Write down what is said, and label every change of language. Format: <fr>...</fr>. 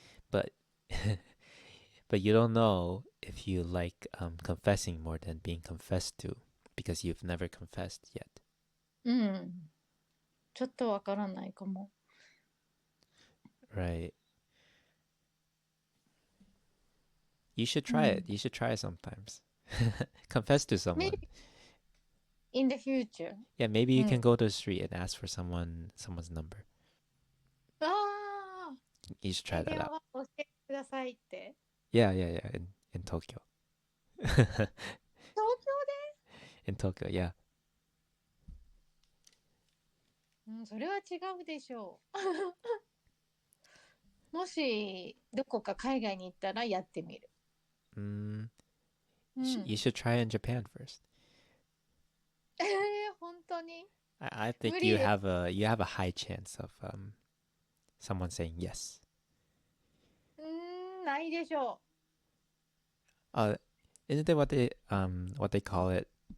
<en>but but you don't know if you like confessing more than being confessed to because you've never confessed yet.</en> <ja>うん。ちょっとわからないかも。</ja> <en>Right. You should try it. You should try it sometimes. Confess to someone. Maybe in the future. Yeah, maybe you can go to the street and ask for someone's number.</en> <ja>ああ、</ja> <en>You should try</en> <ja>電</ja> <en>that</en> <ja>話</ja> <en>out.</en> <ja>を教えてくださいって。</ja> <en>Yeah, yeah, yeah. In Tokyo.</en> <ja>東京</ja> <en>In Tokyo, yeah.</en> <ja>で、それは違うでしょう。もしどこか海外に行ったらやってみる。</ja> <en>You should try in Japan first.</en> <ja>本当に</ja> <en>I think</en> <ja>無理</ja> <en>you</en> <ja>です。</ja> <en>have a high chance of someone saying yes.</en> <ja>ないでしょ</ja> <en>Isn't that what they call it?</en>